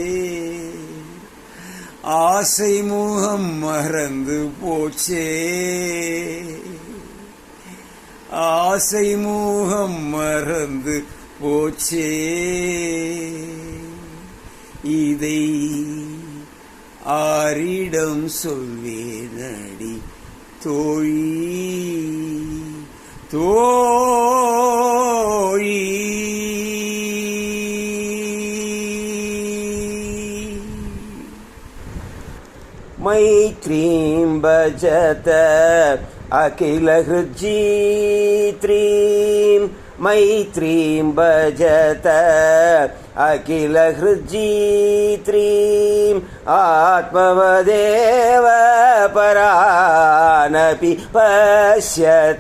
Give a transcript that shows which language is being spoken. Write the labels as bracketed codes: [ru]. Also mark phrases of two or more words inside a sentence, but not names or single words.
[ta] ஆசை முகம் மறந்து போச்சே ஆசை முகம் மறந்து போச்சே இதை ஆரிடம் சொல்வேனடி தோழி தோழி. [sa] मैत्रीं भजत अखिलहृज्जीत्रीं मैत्रीं भजत अखिलहृज्जीत्रीं आत्मवदेव परानपि पश्यत.